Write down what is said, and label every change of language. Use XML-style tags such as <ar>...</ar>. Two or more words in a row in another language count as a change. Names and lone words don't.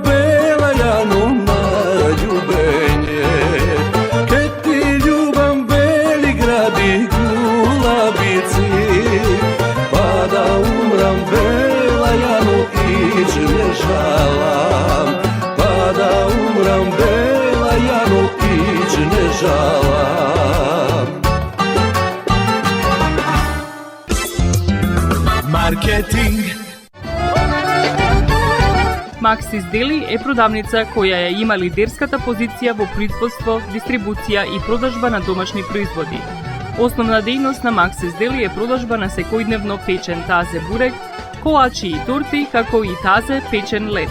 <mk>бела јано на љубење, ке ти љубам бели гради гулабици, па да умрам бела јано иќ не жалам, па да умрам бела јано иќ не жалам. Маркетинг. Максис Дели е продавница која ја има лидерската позиција во производство, дистрибуција и продажба на домашни производи. Основна дејност на Максис Дели е продажба на секојдневно печен тазе бурек, колачи и торти, како и тазе печен лед.</mk>